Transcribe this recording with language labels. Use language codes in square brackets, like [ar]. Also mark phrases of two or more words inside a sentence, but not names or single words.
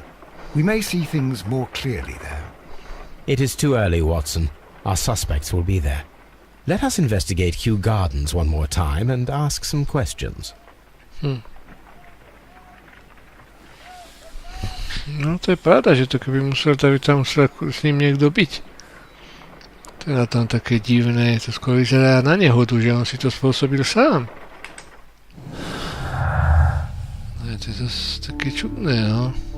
[en] We may see things more clearly there. It is too early, Watson. Our suspects will be there. Let us investigate Kew Gardens one more time and ask some questions. [sk] No to je pravda, že to keby musel, tak by tam musel s ním niekto byť. To je na tom také divné, to skôr vyzerá na nehodu, že on si to spôsobil sám. No to je zase také čudné, no.